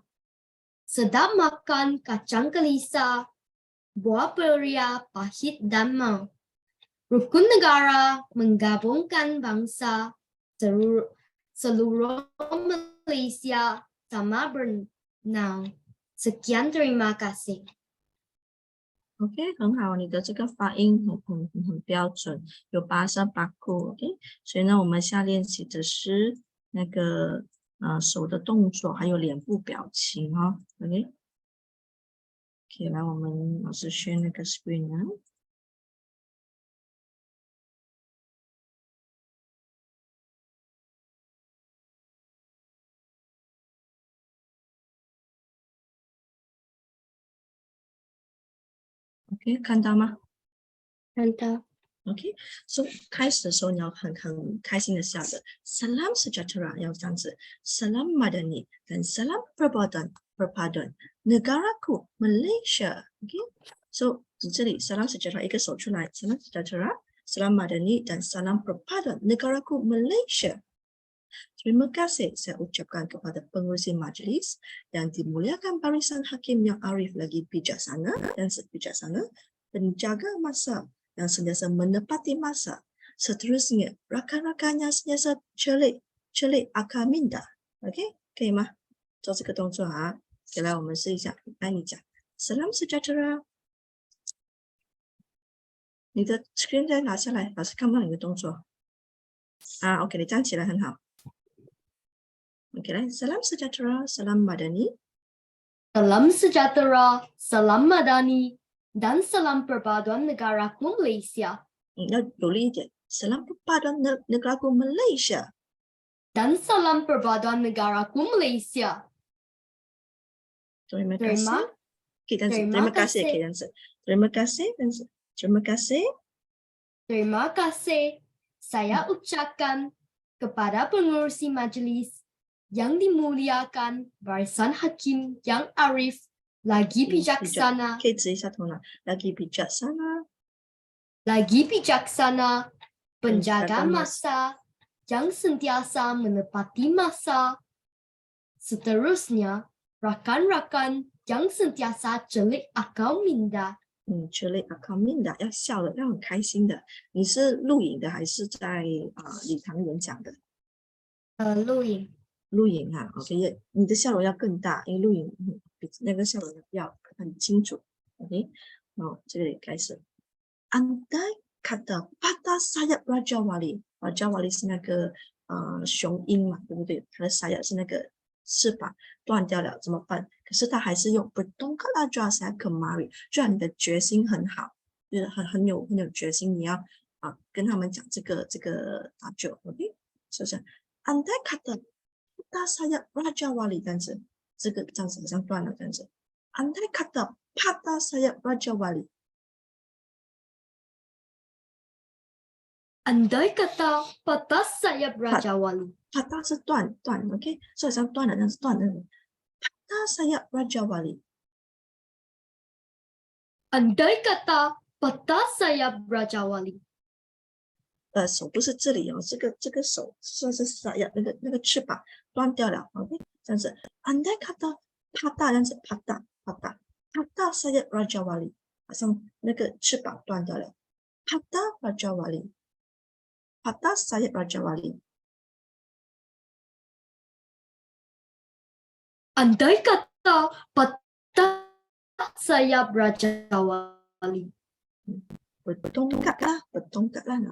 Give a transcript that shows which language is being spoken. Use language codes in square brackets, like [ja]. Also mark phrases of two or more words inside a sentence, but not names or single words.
[ms] Sedap makan kacang kelisa, buah beria pahit dan mau. Rukun negara menggabungkan bangsa, seluruh Malaysia sama bernau. Sekian, terima kasih. [zh] OK， 很好，你的这个发音很标准，有八声八库 ，OK。所以呢，我们下练习的是那个手的动作，还有脸部表情哦 ，OK。OK， 来，我们老师选那个 screen 啊。OK， 看到吗？看到。 [en] OK， so [zh] 开始的时候你要很开心的笑的 ， [ms] Salam sejahtera [zh] 要这样 [ms] 子 ，Salam Madani 跟 Salam Perpaduan Negaraku Malaysia。OK，so 这里 Salam sejahtera [zh] 一个手出来 [ms] ，Salam sejahtera、Salam Madani dan Salam Perpaduan Negaraku Malaysia。Terima kasih saya ucapkan kepada pengurusi majlis yang dimuliakan barisan hakim yang arif lagi bijaksana dan bijaksana, penjaga masa yang sentiasa menepati masa. Seterusnya, rakan-rakannya sentiasa celik akal minda. [zh] OK， 可以吗？做这个动作啊。OK， 来，我们试一下。来，你讲。 [ms] Salam sejahtera。 [zh] 你的 screen 再拿下来，老师看不到你的动作。啊 ，OK， 你站起来很好。OK， 来 ， [ms] Salam sejahtera, Salam Madani. Salam sejahtera, Salam Madani, dan Salam Perpaduan Negaraku Malaysia. [zh] 要努力一点 [ms] ，Salam Perpaduan Negaraku Malaysia. Dan Salam Perpaduan Negaraku Malaysia. Terima kasih. Terima kasih. Terima kasih. Terima kasih. Saya ucapkan kepada pengurusi majlis yang dimuliakan barisan hakim yang arif lagi bijaksana. [zh] 可以指一下头脑 ，lagi [ms] bijaksana, penjaga masa yang sentiasa menepati masa. Seterusnya, rakan-rakan yang sentiasa celik akal minda. celik akal minda [zh] 要笑的，要很开心的。你是录影的还是在礼堂演讲的？录影。录影哈 ，OK， 你的笑容要更大，因为录影比那个笑容要很清楚 ，OK。好，这里开始。 [ms] Andai kata patah sayap Raja Wali， [zh] Raja Wali 是那个雄鹰嘛，对不对？它的 sayap 是那个翅膀断掉了怎么办？可是他还是用 [ms] bertongkat aja saya kemari， [zh] 就你的决心很好，就是很有决心，你要跟他们讲这个打救 ，OK， 是不是 ？ [ms] Andai kata patah sayap Raja Wali [zh] 这样子，这样子好像断了这样子。 [ms] Andai kata patah sayap Raja Wali， Andai kata patah sayap Raja Wali. [zh] Patah 是断 ，OK， 所以像断了，那是断的。 [ms] Patah sayap Raja Wali。 Andai kata patah sayap Raja Wali. [zh] 手不是这里哦，这个手算是sayap，那个翅膀断掉了，OK， 这样子。 [ms] Andai kata patah，这样子 ，patah sayap Raja Wali， [zh] 好像那个翅膀断掉了。 [ms] Patah Raja Wali， patah sayap Raja Wali。 Andai kata patah sayap Raja Wali. Bertongkat lah, nak.